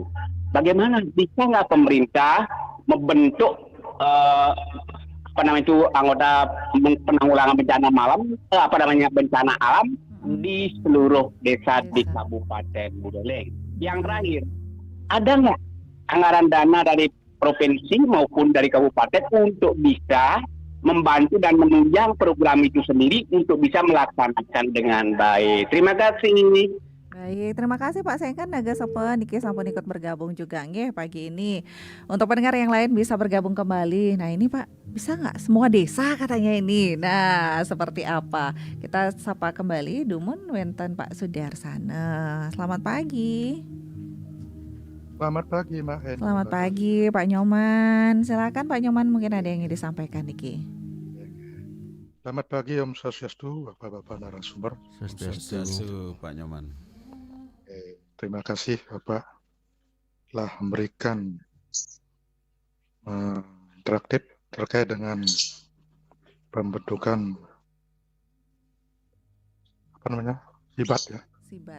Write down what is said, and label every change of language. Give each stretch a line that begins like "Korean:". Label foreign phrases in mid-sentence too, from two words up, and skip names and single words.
Indonesian: Bagaimana bisa nggak pemerintah membentuk anggota penanggulangan bencana bencana alam di seluruh desa di Kabupaten Buleleng? Yang terakhir, ada nggak anggaran dana dari provinsi maupun dari kabupaten untuk bisa membantu dan menunjang program itu sendiri untuk bisa melaksanakan dengan baik? Terima kasih. Baik, terima kasih Pak Sengkan Naga Sopen
Balinese: Niki sampun
Indonesian: ikut bergabung juga nggih pagi ini. Untuk pendengar yang lain bisa bergabung kembali. Nah ini Pak, bisa nggak semua desa katanya ini? Nah seperti apa? Kita sapa kembali
Balinese: Dumun Wenten
Indonesian: Pak Sudarsana. Selamat pagi. Selamat pagi, Mbak Hen. Selamat pagi Pak Nyoman. Silakan Pak Nyoman, mungkin ada yang ingin disampaikan Niki. Selamat pagi Om Swastiastu, Bapak-bapak narasumber. Swastiastu, Pak Nyoman. Terima kasih Bapak telah memberikan interaktif terkait dengan pembentukan Sibat ya Sibat.